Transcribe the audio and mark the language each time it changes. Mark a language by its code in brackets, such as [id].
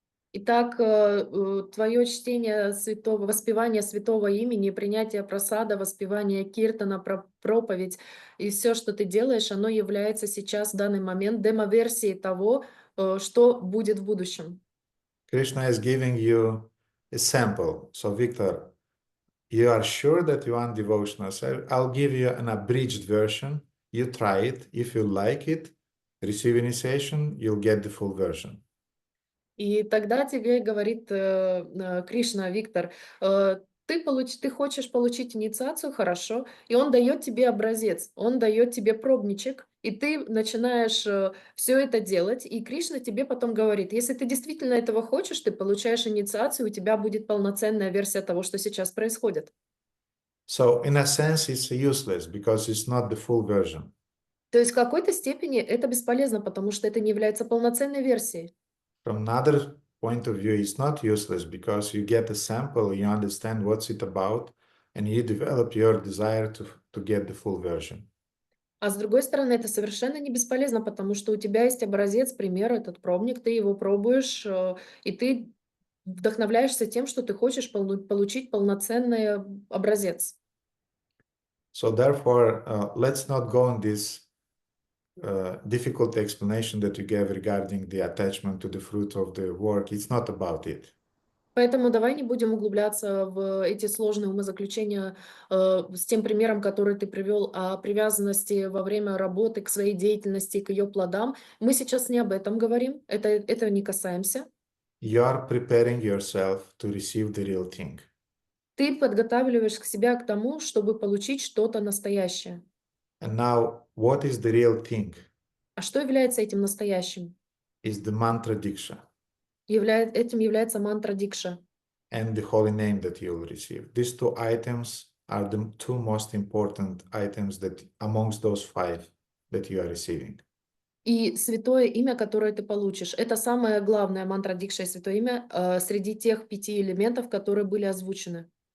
[ru] Итак, твое чтение святого, воспевание святого имени, принятие прасада, воспевание киртана, проповедь и все, что ты делаешь, оно является сейчас в данный момент демо-версией того, что будет в будущем. [en] Krishna is giving you a sample. So, Victor, you are sure that you want devotional? So I'll give you an abridged version. You try it. If you like it, receive initiation, you'll get the full version. [ru] И тогда тебе говорит Кришна, Виктор, ты хочешь получить инициацию, хорошо, и он дает тебе образец, он дает тебе пробничек, и ты начинаешь все это делать, и Кришна тебе потом говорит, если ты действительно этого хочешь, ты получаешь инициацию, у тебя будет полноценная версия того, что сейчас происходит. [en] So, in a sense, it's useless because it's not the full version. [ru] То есть в какой-то степени это бесполезно, потому что это не является полноценной версией. [en] From another point of view, it's not useless because you get a sample, you understand what's it about, and you develop your desire to get the full version. [ru] А с другой стороны, это совершенно не бесполезно, потому что у тебя есть образец, пример, этот пробник, ты его пробуешь, и ты вдохновляешься тем, что ты хочешь получить полноценный образец. [en] So therefore, let's not go on this difficult explanation that you gave regarding the attachment to the fruit of the work. It's not about it. [ru] Поэтому давай не будем углубляться в эти сложные умозаключения с тем примером, который ты привел о привязанности во время работы к своей деятельности, к ее плодам. Мы сейчас не об этом говорим, этого не касаемся. [en] You are preparing yourself to receive the real thing. [ru] Ты подготавливаешь себя к тому, чтобы получить что-то настоящее. [en] And now, what is the real thing? [ru] А что является этим настоящим? [en] Is the mantra diksha [ru] Этим является мантра дикша [en] and the holy name that you will receive. These two items are the two most important items that amongst those 5 that you are receiving. [ru] и святое имя, которое ты получишь. Это самое главное, мантра дикша и святое имя среди тех 5 элементов, которые были озвучены.